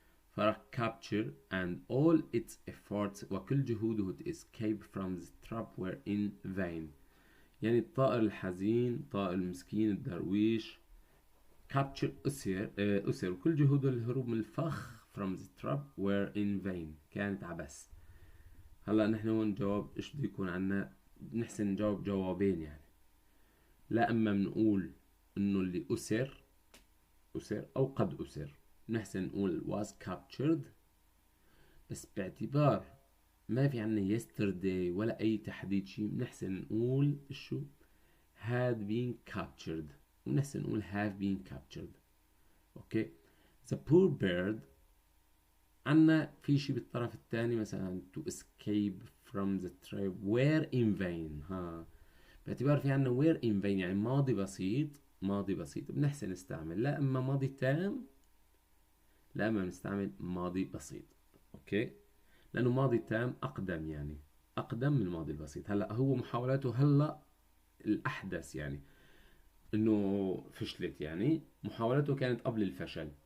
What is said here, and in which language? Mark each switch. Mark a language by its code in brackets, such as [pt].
[en] فراح capture and all its efforts، وكل جهوده to escape from the trap were in vain. [ar] يعني الطائر الحزين، الطائر المسكين الدرويش capture أسر وكل جهوده للهروب من الفخ from the trap were in vain، كانت عبث. هلا نحن هون جواب ايش بده يكون عنا؟ نحسن نجاوب جوابين يعني. لا اما بنقول انه اللي أسر او قد أسر، نحسن نقول was captured، بس باعتبار ما في عنا yesterday ولا اي تحديد شيء، بنحسن نقول شو؟ had been captured، ونحسن نقول have been captured. اوكي. [en] the poor bird عنا في شيء بالطرف الثاني مثلا to escape from the trap were in vain. [ar] باعتبار في عنا were in vain يعني ماضي بسيط بنحسن نستعمل لا اما ماضي تام لا اما بنستعمل ماضي بسيط. اوكي، لانه ماضي تام اقدم، يعني اقدم من الماضي البسيط. هلا هو محاولاته هلا الاحدث، يعني انه فشلت، يعني محاولته كانت قبل الفشل.